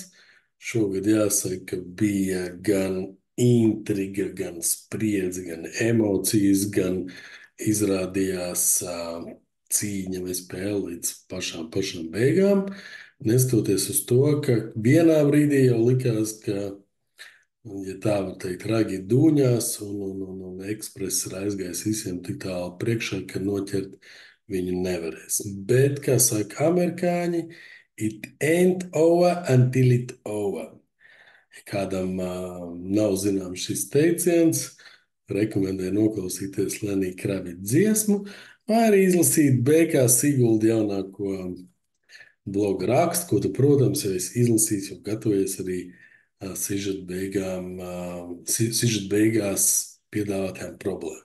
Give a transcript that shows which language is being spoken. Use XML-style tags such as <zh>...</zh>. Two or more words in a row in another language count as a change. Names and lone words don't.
<lv>Šogad jāsaka, ka bija gan intriga, gan spriedze, gan emocijas, gan izrādījās cīņa vai spēle līdz pašām beigām. Neskatoties uz to, ka vienā brīdī jau likās, ka, ja tā var teikt, ragi dūņās un ekspress ir aizgājis visiem tik tālu priekšā, ka noķert viņu nevarēs. Bet, kā saka amerikāņi,</lv> <en>it ain't over until it over.</en> <lv>Ja kādam nav zināms šis teiciens, rekomendēju noklausīties Lenija Kravita dziesmu, vai arī izlasīt BK Sigulda jaunāko bloga rakstu, ko tu, protams, jau esi izlasījis, jo gatavojies arī sižeta beigās piedāvātajām problēmām.</lv>